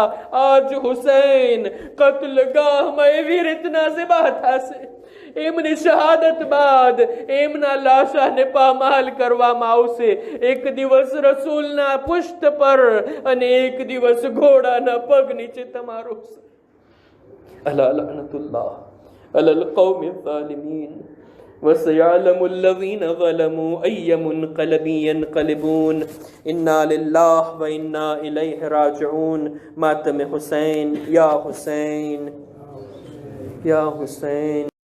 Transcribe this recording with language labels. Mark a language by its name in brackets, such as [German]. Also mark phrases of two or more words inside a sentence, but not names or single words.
[Gujarati] આજ હુસૈન કત્લગાહમાં એવી રીતના ઝિબા થશે, એમની શહાદત બાદ એમના લાશાને પામાલ કરવામાં આવશે. એક દિવસ રસૂલના પુષ્ટ પર અને એક દિવસ ઘોડાના પગ નીચે તમારો. [Arabic] ألا لعنة الله على القوم الظالمين وسيعلم الذين ظلموا أي منقلب ينقلبون إنا لله وإنا إليه راجعون. ماتم حسين. يا حسين يا حسين.